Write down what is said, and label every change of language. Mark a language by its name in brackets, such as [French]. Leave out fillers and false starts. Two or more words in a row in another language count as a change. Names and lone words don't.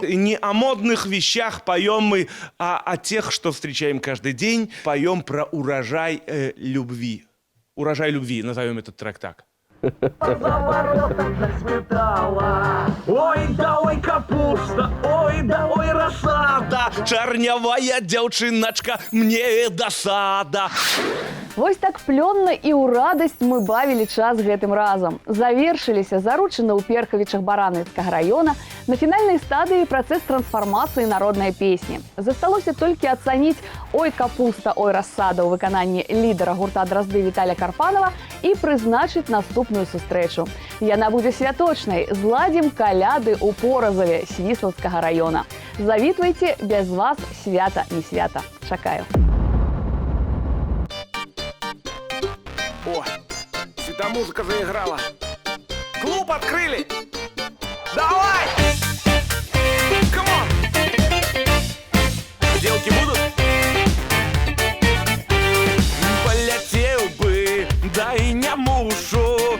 [Russian] Не о модных вещах поем мы, а о тех, что встречаем каждый день. Поем про урожай любви. Урожай любви, назовем этот трек так. Ой, да ой, капуста, ой, да ой, рассада. [Belarusian] Чарнявая дзяўчыначка, мне досада. Вось так плённа і ў радасць мы бавілі час гэтым разам. Завершыліся заручыны ў Перхавічах Баранавіцкага раёна. На фінальнай стадыі працэс трансфармацыі народнай песні. Засталося толькі ацаніць «Ой, капуста, ой, рассада» ў выкананні лідара гурта «Дразды» Віталя Карпанова і прызначыць наступную сустрэчу. Яна будзе святочнай. Зладзім каляды ў Поразаве Свіслацкага раёна. Завітвайце, без вас свята не свята. Чакаю. [Russian] О, светомузыка заиграла. Клуб открыли. Давай! Камон! Девки будут? Полетел бы, да и не мушу.